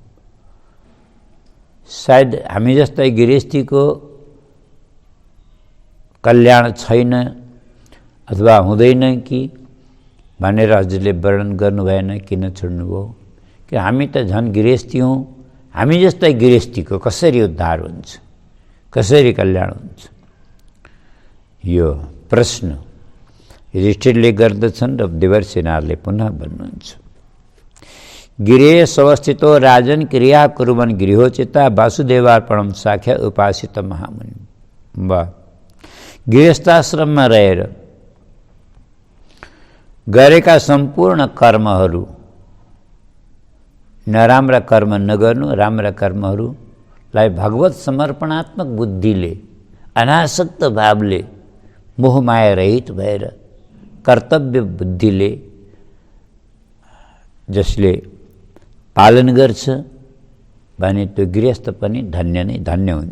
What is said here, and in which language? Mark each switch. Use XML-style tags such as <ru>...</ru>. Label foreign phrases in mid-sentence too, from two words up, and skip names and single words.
<ne>सायद हामी जस्तै गृहस्थीको कल्याण छैन अथवा हुँदैन कि भनेर हजुरले वर्णन गर्नु भएन, किन छोड्नुभयो? कि हामी त झन् गृहस्थी हौँ, हामी जस्तै गृहस्थीको कसरी उद्धार हुन्छ, कसरी कल्याण हुन्छ? यो प्रश्न युधिष्ठिरले गर्दछन् र देवर्षि नारदले पुनः भन्नुहुन्छ।</ne> <sa>गिरे स्वस्थितो राजन क्रिया कुर्वन् गृहोचिता वासुदेवार्पणम साख्या उपासित महामुनि।</sa> <ne>वाह, गृहस्थाश्रममा रहेर गरेका सम्पूर्ण कर्महरू, नराम्रा कर्म नगर्नु, राम्रा कर्महरूलाई भगवत समर्पणात्मक बुद्धिले, अनासक्त भावले, मोहमाया रहित भएर कर्तव्य बुद्धिले जसले पालन गर्छ भने त्यो गृहस्थ पनि धन्य नै धन्य हुन्छ।</ne>